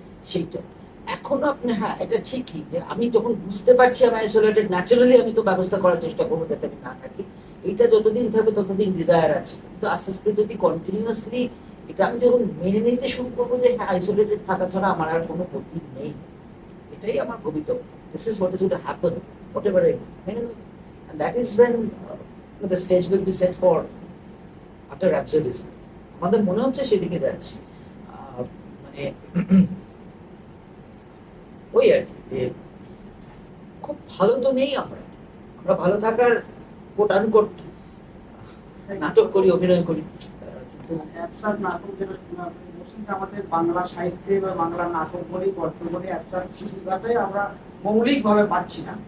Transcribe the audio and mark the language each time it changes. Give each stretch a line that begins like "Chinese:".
Bangla: সেইটা এখন আপনি, হ্যাঁ এটা ঠিকই যে আমি যখন বুঝতে পারছি আমি আইসোলেটেড, ন্যাচারালি আমি তো ব্যবস্থা করার চেষ্টা করবো যাতে আমি না থাকি। এটা যতদিন থাকবে ততদিন ডিজায়ার আছে, কিন্তু আস্তে আস্তে যদি কন্টিনিউয়াসলি এটা আমি যখন মেনে নিতে শুরু করবো যে হ্যাঁ আইসোলেটেড থাকা ছাড়া আমার আর কোনো গতি নেই, এটাই আমার ভবিতব্য,
English: this is what is going to happen, whatever it,
Bangla: মেনে নেব।
English: And that is when the stage will be set for utter absurdism.
Bangla: আমাদের মনে হচ্ছে সেদিকে যাচ্ছি। মানে ওই আর কি, যে খুব ভালো তো নেই, আমরা ভালো থাকার কোট আনকোট নাটক করি, অভিনয় করি, কিন্তু অ্যাবসার্ড নাটক যেটা বলছেন, যে আমাদের বাংলা সাহিত্যে বা বাংলা নাটক বলি, গল্প বলি, অ্যাবসার্ড বেশিরভাগই আমরা মৌলিকভাবে পাচ্ছি না।